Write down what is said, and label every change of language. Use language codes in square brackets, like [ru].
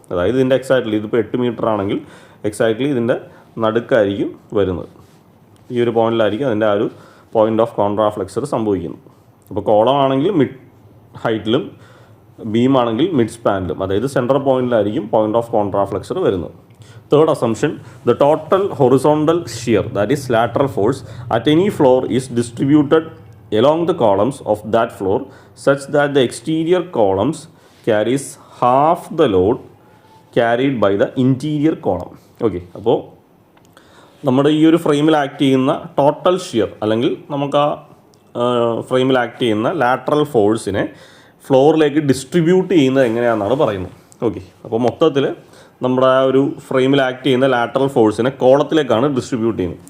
[ml] അതായത് ഇതിൻ്റെ എക്സാക്ട്ലി ഇതിപ്പോൾ 8 മീറ്റർ ആണെങ്കിൽ എക്സാക്ട്ലി ഇതിൻ്റെ നടുക്കായിരിക്കും വരുന്നത്. ഈ ഒരു പോയിന്റിലായിരിക്കും അതിൻ്റെ ആ ഒരു പോയിന്റ് ഓഫ് കോൺട്രാഫ്ലെക്സർ സംഭവിക്കുന്നത്. അപ്പോൾ കോളം ആണെങ്കിൽ മിഡ് ഹൈറ്റിലും ബീം ആണെങ്കിൽ മിഡ് സ്പാനിലും, അതായത് സെൻട്രൽ പോയിന്റിലായിരിക്കും പോയിന്റ് ഓഫ് കോൺട്രാഫ്ലെക്സർ വരുന്നത്. [en] Third assumption, the total horizontal shear, that is lateral force, at any floor is distributed along the columns of that floor such that the exterior columns carries half the load carried by the interior column. [ml] Okay, അപ്പോൾ നമ്മുടെ ഈ ഒരു ഫ്രെയിമിൽ act ചെയ്യുന്ന total shear അല്ലെങ്കിൽ നമുക്ക് ആ ഫ്രെയിമിൽ ആക്ട് ചെയ്യുന്ന ലാറ്ററൽ ഫോഴ്സിനെ ഫ്ലോറിലേക്ക് ഡിസ്ട്രിബ്യൂട്ട് ചെയ്യുന്നത് എങ്ങനെയാണെന്നാണ് പറയുന്നത്. ഓക്കെ, അപ്പോൾ മൊത്തത്തിൽ നമ്മുടെ ആ ഒരു ഫ്രെയിമിൽ ആക്ട് ചെയ്യുന്ന ലാറ്ററൽ ഫോഴ്സിനെ കോളത്തിലേക്കാണ് ഡിസ്ട്രിബ്യൂട്ട് ചെയ്യുന്നത്.